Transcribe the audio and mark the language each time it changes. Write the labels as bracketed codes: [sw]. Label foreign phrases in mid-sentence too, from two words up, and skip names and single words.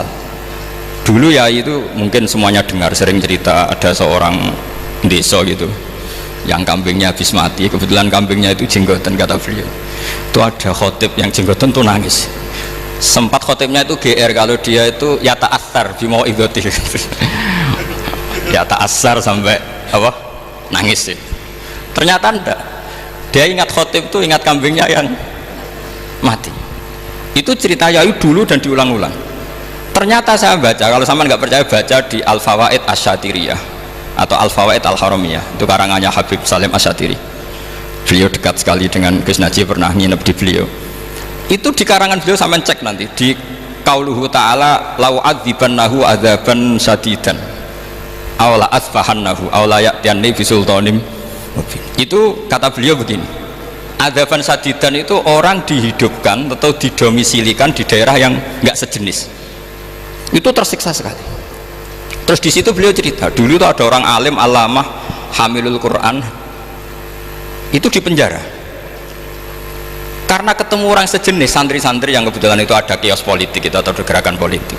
[id] Dulu ya itu mungkin semuanya dengar sering cerita ada seorang desa gitu yang kambingnya habis mati, kebetulan kambingnya itu jenggotan kata beliau. Itu ada khotib yang jenggotan tuh nangis. Sempat khotibnya itu GR kalau dia itu [ar] يتأثر بموعظته. [id] Ya ta'assar sampai apa? Nangis sih. Ternyata enggak. Dia ingat khotib itu ingat kambingnya yang mati. Itu cerita Yayu dulu dan diulang-ulang. Ternyata saya baca, kalau sama nggak percaya baca di Al-Fawaid Asyatiriyah atau Al-Fawaid Al-Haramiyah, itu karangannya Habib Salim Asyatiri. Beliau dekat sekali dengan Gus Najib, pernah nginep di beliau. Itu di karangan beliau sampai cek nanti di [ar] قوله تعالى لأعذبنه عذابا شديدا أو لأذبحنه أو ليأتيني بسلطان. [id] Itu kata beliau begini, [ar] عذابا شديدا [id] itu orang dihidupkan atau didomisilikan di daerah yang nggak sejenis, itu tersiksa sekali. Terus di situ beliau cerita dulu itu ada orang [ar] عالم علامة حامل القرآن [id] itu di penjara karena ketemu orang sejenis santri-santri yang kebetulan itu ada kios politik itu atau gerakan politik.